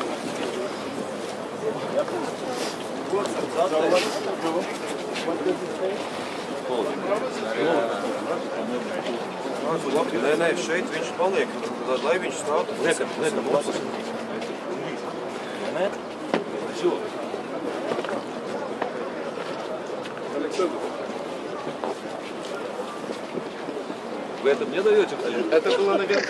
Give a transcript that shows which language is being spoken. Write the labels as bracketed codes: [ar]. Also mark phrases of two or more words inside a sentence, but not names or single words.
[lv] Nē, šeit viņš paliek, lai viņš stāv. Nē? [ru] Все. Вы это мне даете? Это было на верхе.